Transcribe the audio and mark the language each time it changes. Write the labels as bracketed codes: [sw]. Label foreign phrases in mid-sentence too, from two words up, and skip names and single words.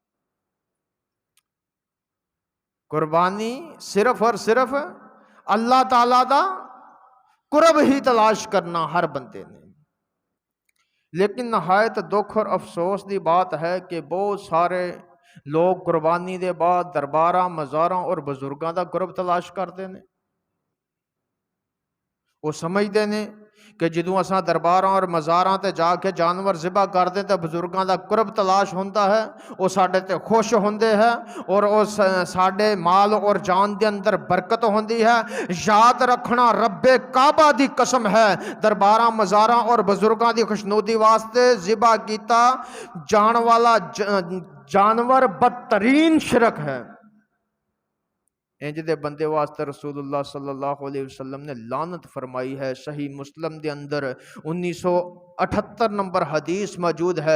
[pa] قربانی صرف اور صرف اللہ تعالیٰ دا قرب ہی تلاش کرنا ہر بندے نے۔ لیکن نہایت دکھ اور افسوس دی بات ہے کہ بہت سارے لوگ قربانی دے بعد درباراں، مزاراں اور بزرگاں دا قرب تلاش کرتے ہیں۔ وہ سمجھتے ہیں کہ جدوں اساں درباراں اور مزاراں تے جا کے جانور ذبح کردے تے بزرگاں دا قرب تلاش ہوندا ہے، وہ ساڈے تے خوش ہوندے ہیں اور وہ ساڈے مال اور جان دے اندر برکت ہوندی ہے۔ یاد رکھنا، رب کعبہ دی قسم ہے، درباراں، مزاراں اور بزرگاں دی خوشنودی واسطے ذبح کیتا جان والا جانور بدترین شرک ہے۔ انج دے بندے واسطے رسول اللہ صلی اللہ علیہ وسلم نے لعنت فرمائی ہے۔ صحیح مسلم دے اندر 1978 نمبر حدیث موجود ہے۔